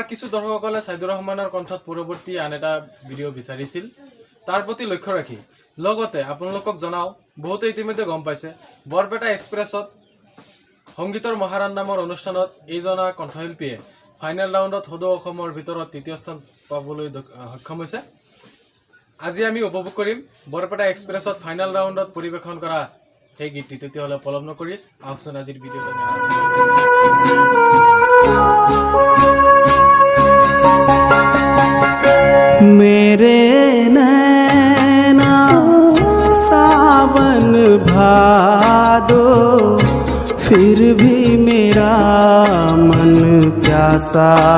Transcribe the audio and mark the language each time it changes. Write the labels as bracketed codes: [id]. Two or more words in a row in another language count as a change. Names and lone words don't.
[as] কিছু দৰ্শকসকলে সাইদুৰ ৰহমানৰ কণ্ঠত পৰৱৰ্তী আন এটা ভিডিঅ' বিচাৰিছিল তাৰ প্ৰতি লক্ষ্য ৰাখি লগতে আপোনালোকক জনাও বহুতে ইতিমধ্যে গম পাইছে বৰপেটা এক্সপ্ৰেছত সংগীতৰ মহাৰাণ নামৰ অনুষ্ঠানত এইজনা কণ্ঠশিল্পীয়ে [en] final roundত [as] সদৌ অসমৰ ভিতৰত তৃতীয় স্থান পাবলৈ সক্ষম হৈছে আজি আমি উপভোগ কৰিম বৰপেটা এক্সপ্ৰেছত [en] final roundত [as] পৰিৱেশন কৰা এই গীতটি তেতিয়াহ'লে পলম নকৰি আহকচোন আজিৰ ভিডিঅ'টো [hi] मेरे नैना सावन भादो फिर भी मेरा मन प्यासा